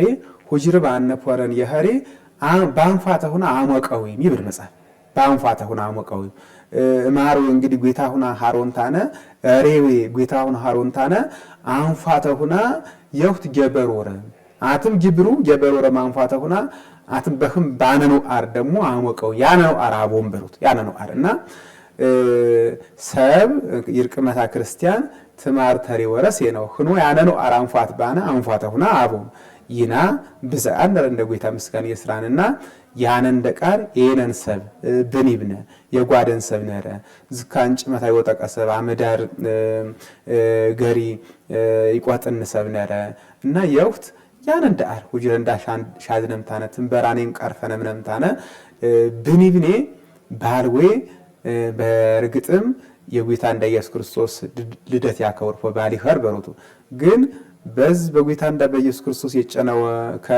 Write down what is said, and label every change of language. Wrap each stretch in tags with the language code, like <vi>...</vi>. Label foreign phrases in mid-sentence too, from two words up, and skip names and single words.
<sgw>ሁጅር ባነፖረን ይኸሪ ባንፋተሁና አሞቀው ይብር መጻፍ ባንፋተሁና አሞቀው ማሩ እንግዲህ ጉይታሁና ሃሮንታነ ሬዌ ጉይታሁና ሃሮንታነ አንፋተሁና የውት ጀበሮረ አትም ጅብሩ ጀበሮረ ማንፋተሁና አትም በህም ባነኑ አር ደግሞ አሞቀው ያነኑ አር አቦምበሩት ያነኑ አር እና ሰብ ይርቅመታ ክርስቲያን ትማር ተሪ ወረስ ነው ሆኖ ያነኑ አር አንፋት ባነ አንፋተሁና አቦም ይና ብዛን እንደ ጉይታ ምስጋና የስራንና ያነን ደቃር የነን ሰብ በኒብነ የጓደን ሰብ ነረ ዝካንጭ መታይ ወጠቀሰብ አመዳር ገሪ ይቋጥን ሰብ ነረ እና የውት ያነን ዳር ሁጅረንዳ ሻድነም ታነ ትንበራኔም ቀርፈነም ነምታነ በኒብኔ ባልዌ በርግጥም የጉይታ እንደ ኢየሱስ ክርስቶስ ልደት ያከወርፎ ባሊ ኸር በሮቱ ግን በዝ በጉይታ እንደ በኢየሱስ ክርስቶስ የጨነው ከረ</sgw>